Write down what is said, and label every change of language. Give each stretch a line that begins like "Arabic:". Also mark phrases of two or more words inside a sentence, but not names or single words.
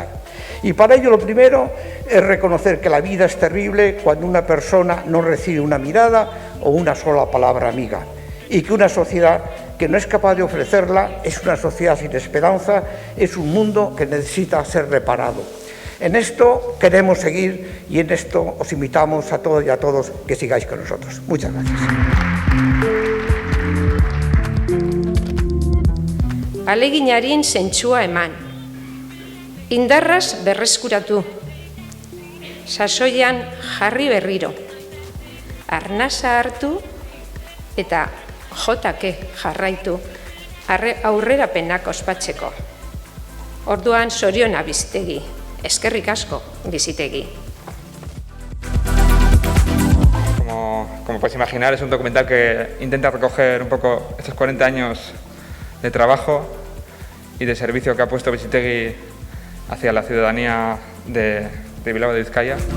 Spanish: Y para ello lo primero es reconocer que la vida es terrible cuando una persona no recibe una mirada o una sola palabra amiga, y que una sociedad que no es capaz de ofrecerla es una sociedad sin esperanza, es un mundo que necesita ser reparado. En esto queremos seguir y en esto os invitamos a todos y a todos que sigáis con nosotros. Muchas gracias.
Basque: Ahaleginaren zentzua eman. Indarraz berreskuratu. Sasoian jarri berriro. Arnasa hartu eta jotake jarraitu aurrerapenak ospatzeko. Orduan zoriona Bizitegi. Eskerrik asko, Bizitegi.
Spanish: Como puedes imaginar, es un documental que intenta recoger un poco estos 40 años de trabajo y de servicio que ha puesto Bizitegi hacia la ciudadanía de Bilbao de Vizcaya.